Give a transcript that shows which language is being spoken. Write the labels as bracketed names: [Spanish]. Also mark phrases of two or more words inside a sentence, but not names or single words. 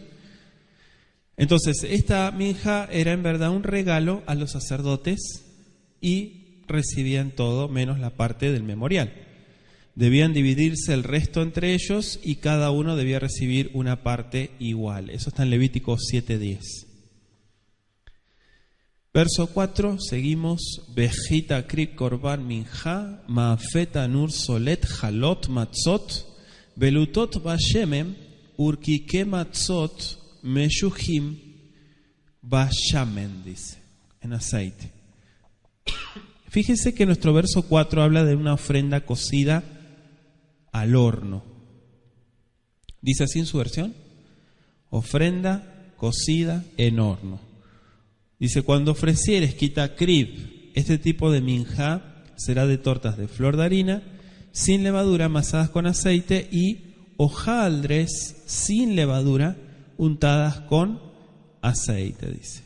[Spanish] Entonces, esta minja era en verdad un regalo a los sacerdotes y recibían todo menos la parte del memorial. Debían dividirse el resto entre ellos y cada uno debía recibir una parte igual. Eso está en Levítico 7:10. Verso 4, seguimos. [Hebrew] וכי תקריב קרבן מנחה, מאפה תנור סלת חלות מצות, בלולות בשמן, ורקיקי מצות, משחים בשמן, [Spanish] dice, en aceite. Fíjese que nuestro verso 4 habla de una ofrenda cocida al horno. ¿Dice así en su versión? Ofrenda cocida en horno. Dice, cuando ofrecieres [Hebrew] כי תקריב, [Spanish] este tipo de minja será de tortas de flor de harina, sin levadura, amasadas con aceite, y hojaldres sin levadura, untadas con aceite, dice.